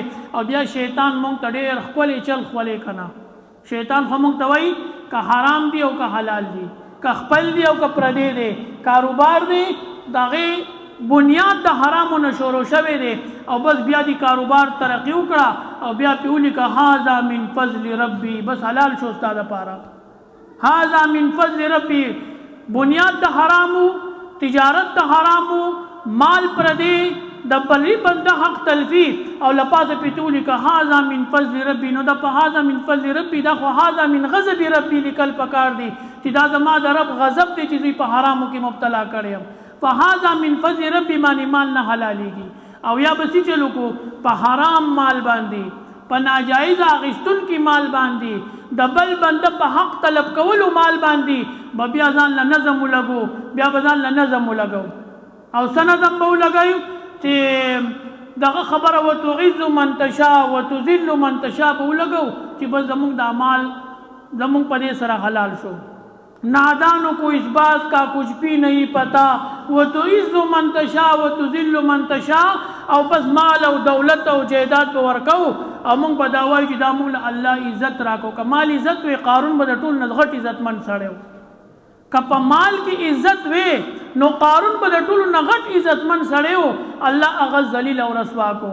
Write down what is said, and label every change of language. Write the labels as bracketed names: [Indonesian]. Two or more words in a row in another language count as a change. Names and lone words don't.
[Pashto] او بیا شیطان مونږ ته ډېر ښکلی چل ښکلی که نه، شیطان خو مونږ ته وایي که حرام دی او که حلال دی، که خپل دی او که پردی دی، کاروبار دی د هغې بنیاد د حرامو نه شروع شوی دی او بس بیا دی کاروبار ترقي وکړه او بیا پې ولیکه [Arabic] هذا من فضل ربي، [Pashto] بس حلال شو ستا دپاره. [Arabic] هذا من فضل ربي، [Pashto] بنیاد د حرامو، تجارت د حرامو، مال پردی، د بلی بنده حق تلفی او لپاسه پې ولیکه [Arabic] هذا من فضل ربي. [Pashto] نو دا په [Arabic] هذا من فضل ربي [Pashto] دا خو [Arabic] هذا من غضب ربي [Pashto] لیکل پکار دی چې دا زما د رب غضب دی چې دوی په حرامو کې مبتلا کړی یم. [Arabic] فهذا من فضل ربي [Pashto] باندې مال نه حلالېږي. او یا بسی چلو کو په حرام مال باندې، په ناجایز اخیستونکي مال باندې، د بل بنده په حق طلب کولو مال باندې به بیا ځان له نظم ولګو، بیا به ځان له نظم ولګو. او څه نظم به ولګوو چې دغه خبره [Arabic] وتعز من تشاء وتذل من تشاء [Pashto] به ولګو چې بس زمونږ دا مال زمونږ په دې سره حلال شو. [Urdu] نادانوں کو اس بات کا کچھ بھی نہیں پتا [Arabic] وتعز من تشاء وتذل من تشاء. [Pashto] او بس مال او دولت او جیدات به ورکو او مونږ به دا وایو چې دا مونږ له الله عزت راکو. که مال عزت وي قارون به د ټول نه غټ عزتمن سړی و. که په مال کې عزت وي نو قارون به د ټولو نه غټ عزتمن سړی و. الله هغه ذلیل او رسوا کو.